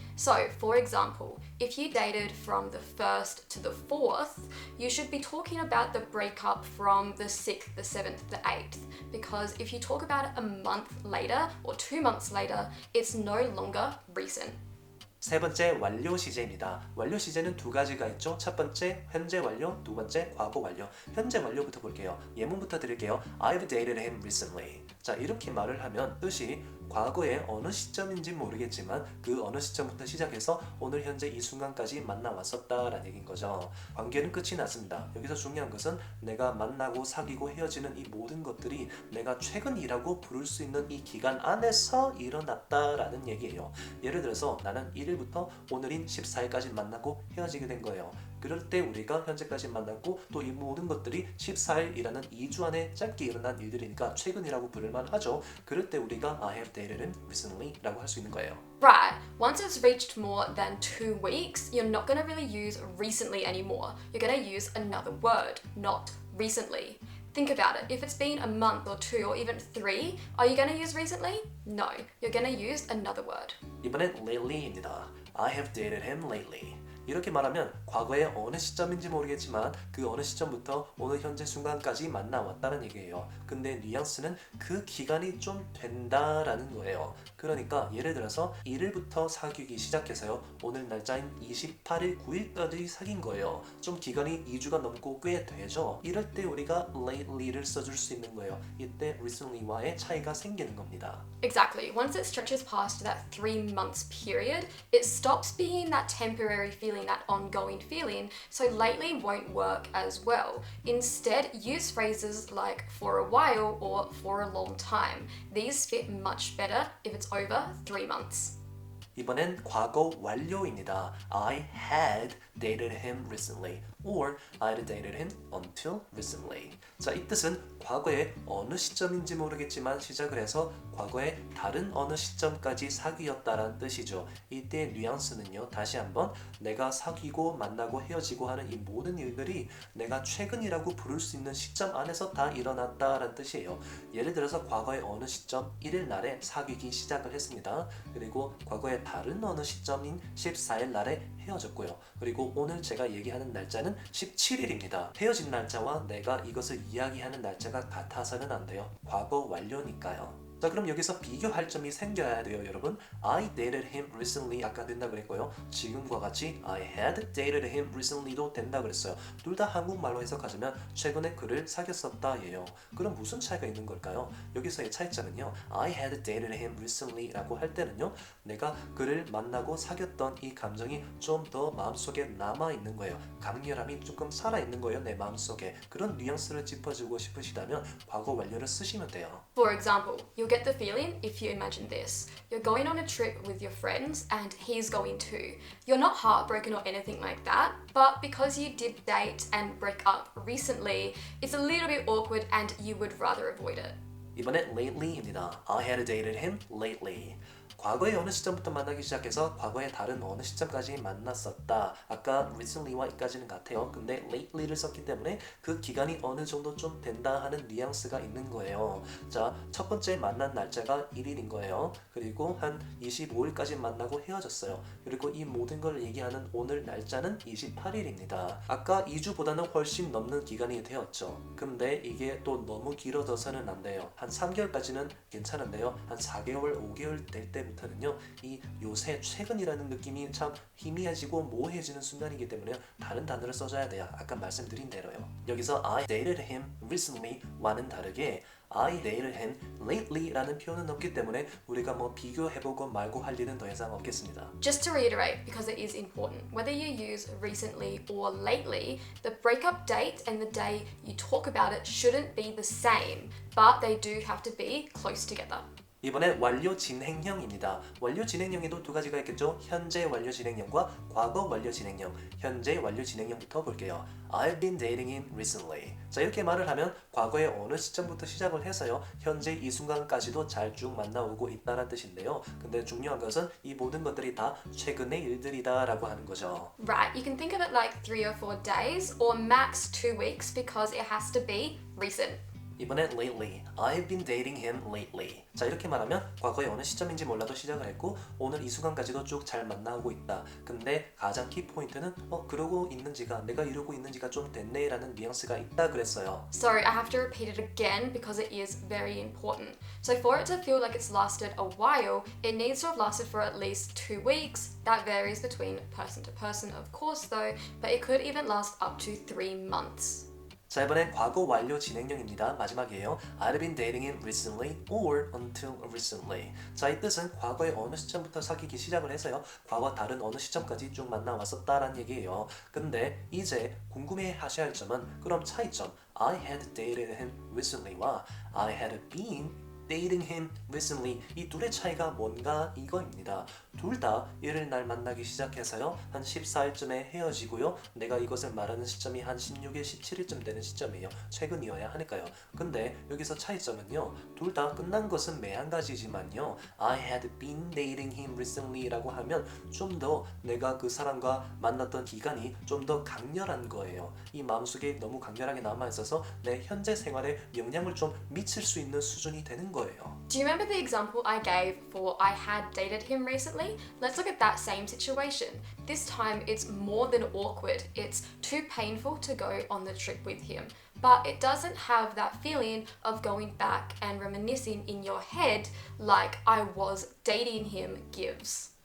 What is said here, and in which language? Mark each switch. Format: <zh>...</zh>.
<en>So, for example, if you dated from the 1st to the 4th, you should be talking about the breakup from the 6th, the 7th, the 8th. Because if you talk about it a month later or 2 months later, it's no longer recent.</en> <ko>세 번째 완료 시제입니다. 완료 시제는 두 가지가 있죠. 첫 번째 현재 완료, 두 번째 과거 완료. 현재 완료부터 볼게요. 예문부터 드릴게요.</ko> <en>I've dated him recently.</en> <ko>자, 이렇게 말을 하면 뜻이 과거의 어느 시점인지 모르겠지만 그 어느 시점부터 시작해서 오늘 현재 이 순간까지 만나왔었다라는 얘기인 거죠. 관계는 끝이 났습니다. 여기서 중요한 것은 내가 만나고 사귀고 헤어지는 이 모든 것들이 내가 최근이라고 부를 수 있는 이 기간 안에서 일어났다라는 얘기예요. 예를 들어서 나는 1일부터 오늘인 14일까지 만나고 헤어지게 된 거예요. 그럴 때 우리가 현재까지 만났고 또 이 모든 것들이 14일이라는 2주 안에 짧게 일어난 일들이니까 최근이라고 부를만 하죠. 그럴 때 우리가</ko> <en>I have dated him recently</en> <ko>라고 할 수 있는 거예요.</ko> <en>Right, once it's reached more than 2 weeks, you're not going to really use recently anymore. You're going to use another word, not recently. Think about it. If it's been a month or 2 or even 3, are you going to use recently? No, you're going to use another word.</en> <ko>이번엔 lately입니다.</ko> <en>I have dated him lately.</en> <ko>이렇게 말하면 과거의 어느 시점인지 모르겠지만 그 어느 시점부터 오늘 현재 순간까지 만나왔다는 얘기예요. 근데 뉘앙스는 그 기간이 좀 된다라는 거예요. 그러니까 예를 들어서 1일부터 사귀기 시작해서요. 오늘 날짜인 28일, 9일까지 사귄 거예요. 좀 기간이 2주가 넘고 꽤 되죠. 이럴 때 우리가 lately를 써줄 수 있는 거예요. 이때 recently와의 차이가 생기는 겁니다.</ko> <en>Exactly. Once it stretches past that 3 months period, it stops being that temporary feeling, that ongoing feeling, so lately won't work as well. Instead, use phrases like for a while or for a long time. These fit much better if it's over 3 months.</en> <ko>이번엔 과거 완료입니다.</ko> <en>I had dated him recently or I had dated him until recently.</en> <ko>자, 이 뜻은 과거의 어느 시점인지 모르겠지만 시작을 해서 과거의 다른 어느 시점까지 사귀었다라는 뜻이죠. 이때의 뉘앙스는요. 다시 한번 내가 사귀고 만나고 헤어지고 하는 이 모든 일들이 내가 최근이라고 부를 수 있는 시점 안에서 다 일어났다라는 뜻이에요. 예를 들어서 과거의 어느 시점 1일 날에 사귀기 시작을 했습니다. 그리고 과거의 다른 어느 시점인 14일 날에 헤어졌고요. 그리고 오늘 제가 얘기하는 날짜는 17일입니다. 헤어진 날짜와 내가 이것을 이야기하는 날짜가 같아서는 안 돼요. 과거 완료니까요. 자, 그럼 여기서 비교할 점이 생겨야 돼요, 여러분.</ko> <en>I dated him recently</en> <ko>아까 된다 그랬고요. 지금과 같이</ko> <en>I had dated him recently</en> <ko>도 된다 그랬어요. 둘 다 한국말로 해석하자면 최근에 그를 사귀었었다예요. 그럼 무슨 차이가 있는 걸까요? 여기서의 차이점은요.</ko> <en>I had dated him recently</en> <ko>라고 할 때는요. 내가 그를 만나고 사귀었던 이 감정이 좀 더 마음속에 남아있는 거예요. 강렬함이 조금 살아있는 거예요, 내 마음속에. 그런 뉘앙스를 짚어주고 싶으시다면 과거 완료를 쓰시면 돼요.</ko> <en>For example, you'll get the feeling if you imagine this. You're going on a trip with your friends and he's going too. You're not heartbroken or anything like that, but because you did date and break up recently, it's a little bit awkward and you would rather avoid it.</en> <ko>이번엔 lately입니다.</ko> <en>I had dated him lately.</en> <ko>과거의 어느 시점부터 만나기 시작해서 과거의 다른 어느 시점까지 만났었다. 아까 recently와 이까지는 같아요. 근데 lately를 썼기 때문에 그 기간이 어느 정도 좀 된다 하는 뉘앙스가 있는 거예요. 자, 첫 번째 만난 날짜가 1일인 거예요. 그리고 한 25일까지 만나고 헤어졌어요. 그리고 이 모든 걸 얘기하는 오늘 날짜는 28일입니다. 아까 2주보다는 훨씬 넘는 기간이 되었죠. 근데 이게 또 너무 길어져서는 안 돼요. 한 3개월까지는 괜찮은데요. 한 4개월, 5개월 될 때부터는요. 이 요새 최근이라는 느낌이 참 희미해지고 모호해지는 순간이기 때문에 다른 단어를 써줘야 돼요. 아까 말씀드린 대로요. 여기서</ko> <en>I dated him recently</en> <ko>와는 다르게</ko> <en>I dated him lately</en> <ko>라는 표현은 없기 때문에 우리가 뭐 비교해보고 말고 할 일은 더 이상 없겠습니다.</ko> <en>Just to reiterate, because it is important, whether you use recently or lately, the breakup date and the day you talk about it shouldn't be the same, but they do have to be close together.</en> <ko>이번에 완료 진행형입니다. 완료 진행형에도 두 가지가 있겠죠. 현재 완료 진행형과 과거 완료 진행형. 현재 완료 진행형부터 볼게요.</ko> <en>I've been dating him recently.</en> <ko>자, 이렇게 말을 하면 과거의 어느 시점부터 시작을 해서요. 현재 이 순간까지도 잘 쭉 만나오고 있다는 뜻인데요. 근데 중요한 것은 이 모든 것들이 다 최근의 일들이다라고 하는 거죠.</ko> <en>Right, you can think of it like 3 or 4 days or max 2 weeks because it has to be recent.</en> <ko>이번엔 lately.</ko> <en>I've been dating him lately.</en> <ko>자, 이렇게 말하면 과거의 어느 시점인지 몰라도 시작을 했고 오늘 이 순간까지도 쭉 잘 만나오고 있다. 근데 가장 키포인트는 그러고 있는지가 내가 이러고 있는지가 좀 됐네라는 뉘앙스가 있다 그랬어요.</ko> <en>Sorry, I have to repeat it again because it is very important. So for it to feel like it's lasted a while, it needs to have lasted for at least 2 weeks. That varies between person to person, of course, though, but it could even last up to 3 months.</en> <ko>자, 이번엔 과거 완료 진행형입니다. 마지막이에요.</ko> <en>I've been dating him recently or until recently.</en> <ko>자, 이 뜻은 과거의 어느 시점부터 사귀기 시작을 해서요. 과거 다른 어느 시점까지 쭉 만나왔었다라는 얘기예요. 근데 이제 궁금해 하셔야 할 점은 그럼 차이점</ko> <en>I had dated him recently</en> <ko>와</ko> <en>I had been dating him recently</en> <ko>이 둘의 차이가 뭔가 이거입니다. 둘 다 1일 날 만나기 시작해서요. 한 14일쯤에 헤어지고요. 내가 이것을 말하는 시점이 한 16일, 17일쯤 되는 시점이에요. 최근이어야 하니까요. 근데 여기서 차이점은요. 둘 다 끝난 것은 매 한 가지지만요.</ko> <en>I had been dating him recently</en> <ko>라고 하면 좀 더 내가 그 사람과 만났던 기간이 좀 더 강렬한 거예요. 이 마음속에 너무 강렬하게 남아있어서 내 현재 생활에 영향을 좀 미칠 수 있는 수준이 되는 거예요.</ko> <en>Do you remember the example I gave for I had dated him recently? Let's look at that same situation. This time it's more than awkward. It's too painful to go on the trip with him. But it doesn't have that feeling of going back and reminiscing in your head like I was dating him gives.</en>